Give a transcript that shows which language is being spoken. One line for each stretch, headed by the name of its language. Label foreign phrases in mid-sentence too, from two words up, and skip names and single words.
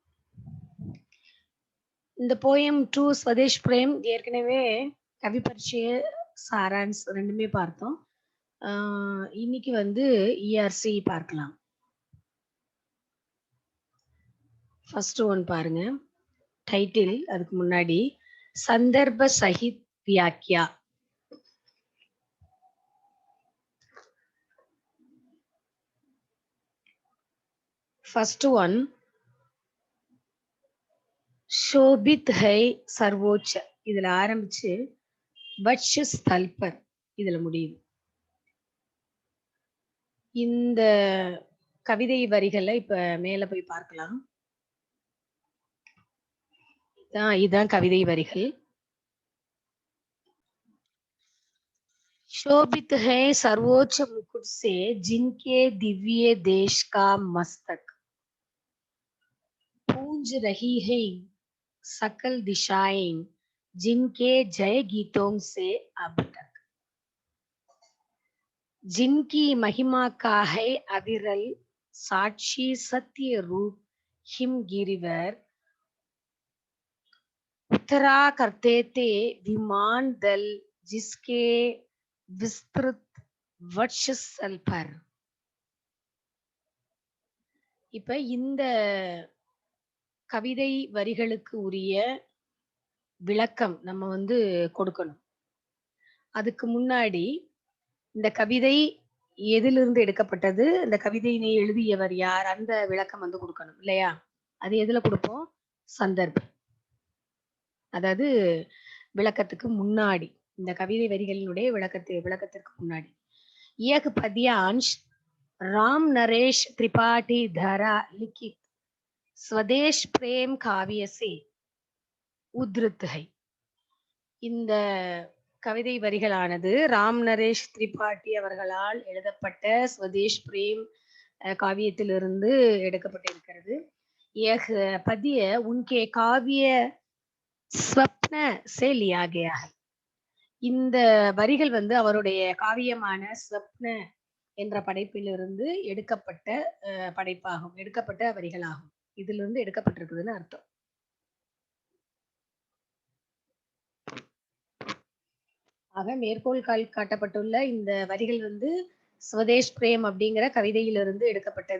Tamil: இந்த போயம் 2 ஸ்வதேஷ் பிரேம் ஏற்கனவே
Hindi: कवि परिचय सारांश
Tamil: ரெண்டுமே பார்த்தோம். இன்னைக்கு வந்து இஆர்சி பார்க்கலாம்.
English: first one பாருங்க.
Tamil: டைட்டில் அதுக்கு முன்னாடி
Hindi: सन्दर्भ सहित व्याख्या.
English: first one
Hindi: शोभित है सर्वोच्च
Tamil: இதுல ஆரம்பிச்சு
Hindi: वक्ष स्थल पर
Tamil: இதுல முடியுது. இந்த கவிதை வரிகளை இப்ப மேல போய் பார்க்கலாம். இதான் கவிதை வரிகள்.
Hindi: शोभित है सर्वोच्च मुकुट से जिनके दिव्य देश का मस्तक पूंज रही है सकल दिशाएं जिनके जय गीतों से अब तक जिनकी महिमा का है अविरल साक्षी सत्य रूप हिमगिरिवर उतरा करते थे विमान दल जिसके विस्तृत वक्षस्थल पर.
Tamil: இப்ப இந்த கவிதை வரிகளுக்கு உரிய விளக்கம் நம்ம வந்து கொடுக்கணும். அதுக்கு முன்னாடி இந்த கவிதை எதிலிருந்து எடுக்கப்பட்டது, இந்த கவிதையினை எழுதியவர் யார், அந்த விளக்கம் வந்து கொடுக்கணும் இல்லையா? அது எதுல கொடுப்போம்? சந்தர்ப்பம். அதாவது விளக்கத்துக்கு முன்னாடி, இந்த கவிதை வரிகளினுடைய விளக்கத்திற்கு முன்னாடி.
Hindi: एक पद्यांश राम नरेश त्रिपाठी धारा लिखित स्वदेश प्रेम काव्य से उद्धृत है.
Tamil: இந்த கவிதை வரிகளானது ராம் நரேஷ் திரிபாட்டி அவர்களால் எழுதப்பட்ட ஸ்வதேஷ் பிரேம் காவியத்திலிருந்து எடுக்கப்பட்டிருக்கிறது.
Hindi: यह पद्य उनके काव्य स्वप्न से लिया गया है.
Tamil: இந்த வரிகள் வந்து அவருடைய காவியமான ஸ்வப்ன என்ற படைப்பிலிருந்து எடுக்கப்பட்ட படைப்பாகும், எடுக்கப்பட்ட வரிகளாகும். இதிலிருந்து எடுக்கப்பட்டிருக்குதுன்னு அர்த்தம். ஆக மேற்கோள் காட்டப்பட்டுள்ள இந்த வரிகள் வந்து ஸ்வதேஷ் பிரேம் அப்படிங்கிற கவிதையிலிருந்து எடுக்கப்பட்டது.